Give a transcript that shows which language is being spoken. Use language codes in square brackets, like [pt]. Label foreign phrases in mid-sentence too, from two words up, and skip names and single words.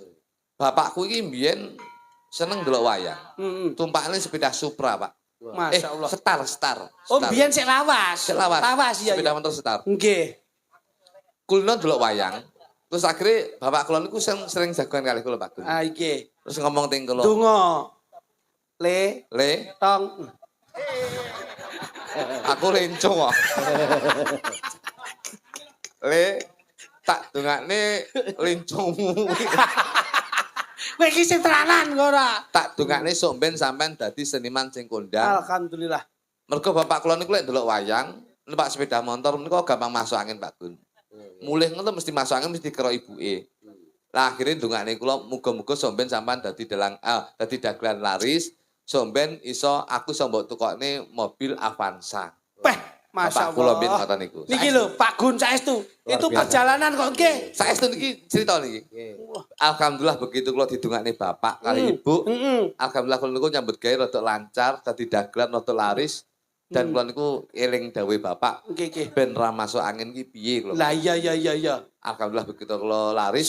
[jv] Bapakku iki mbiyen seneng delok wayang. Heeh. Tumpakane sepeda Supra, Pak. Masyaallah. Star. Oh, biyen sik lawas. Sik lawas. Lawas iya. Sepeda motor Star. Nggih. Kulino delok wayang. Terus akhirnya bapak kula niku sering jagoan kali kula Pak Gun. Ah iki. Terus ngomong teng kula, Donga. Le, "Le, tong. aku lenco kok." Le, tak dongakne lencomu. Kowe iki sing tenanan kok ora? Tak dongakne sok ben sampean dadi seniman sing kondang. Alhamdulillah. Mergo bapak kula niku lek ndelok wayang, numpak sepeda motor niku gampang masuk angin Pak Gun. Mulih ngono mesti masuk angin mesti karo ibuke. Lah akhire ndongakne kula muga-muga sok ben sampean dadi dagelan laris, sok ben iso aku iso mbok tukokne mobil Avanza. Peh, Bapak kula mbiyen masyaallah. ngoten niku. Niki lho, Pak Gun saestu. Itu biasa. perjalanan kok nggih. Saestu niki cerita niki. Alhamdulillah begitu kula didongakne bapak kali ibu. Heeh. Alhamdulillah kula niku nyambut gawe rada lancar, dadi dagelan rada laris. Dan kula niku eling dawuhe bapak, Nggih. ben ra masuk angin ki piye kula. Lah iya. Alhamdulillah begitu kula laris,